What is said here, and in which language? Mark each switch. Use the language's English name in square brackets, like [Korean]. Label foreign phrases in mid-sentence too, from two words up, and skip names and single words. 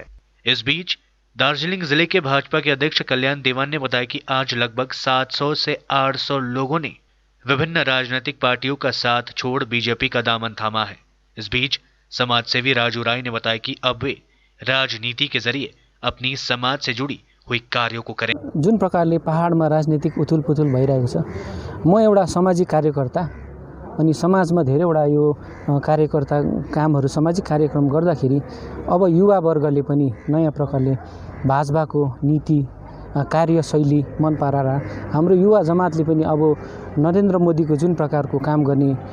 [Hindi] इस बीच दार्जिलिंग जिले के भाजपा के अध्यक्ष कल्याण देवान ने बताया कि आज लगभग 700 से 800 लोगों ने विभिन्न राजनीतिक पार्टियों का साथ छोड़ बीजेपी का दामन थामा है। इस बीच समाजसेवी राजू राय ने बताया कि अब वे राजनीति के जरिए अपनी समाज से जुड़ी हुई कार्यों को करें। [Nepali] जुन प्रकारले पहाडमा राजनीतिक उथुलपुथुल भइरहेको छ, म एउटा सामाजिक कार्यकर्ता अनि समाजमा धेरैवटा यो कार्यकर्ता कामहरू सामाजिक कार्यक्रम गर्दाखेरि अब युवा वर्गले पनि नयाँ प्रकारले भाजपाको नीति कार्यशैली मन पराएर हाम्रो युवा जमातले पनि अब नरेन्द्र मोदीको जुन प्रकारको काम गर्ने